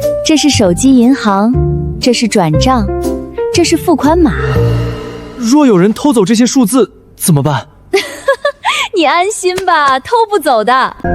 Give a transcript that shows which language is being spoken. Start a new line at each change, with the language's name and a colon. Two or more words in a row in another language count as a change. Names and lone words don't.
Chinese: 這是手機銀行，這是轉賬，這是付款碼。若有人偷走這些數字怎麼辦？你安心吧，偷不走的。